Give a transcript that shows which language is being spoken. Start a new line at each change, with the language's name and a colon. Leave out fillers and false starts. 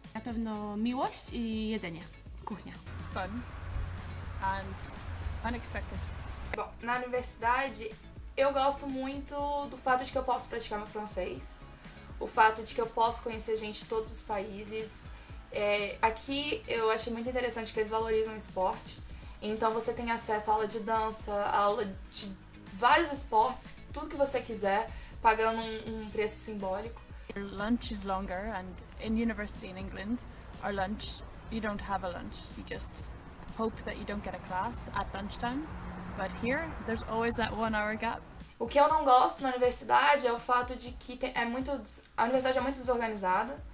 Polish: Na pewno miłość i jedzenie. Kuchnia.
English: Fun. And unexpected.
Portuguese: Bom, na universidade eu gosto muito do fato de que eu posso praticar meu francês, o fato de que eu posso conhecer gente de todos os países. Aqui eu achei muito interessante que eles valorizam o esporte, então você tem acesso à aula de dança, à aula de vários esportes, tudo que você quiser, pagando um preço simbólico.
English: Your lunch is longer, and in university in England, our lunch, you don't have a lunch. You just hope that you don't get a class at lunchtime. But here, there's always that 1 hour gap.
Portuguese: O que eu não gosto na universidade é o fato de que a universidade é muito desorganizada.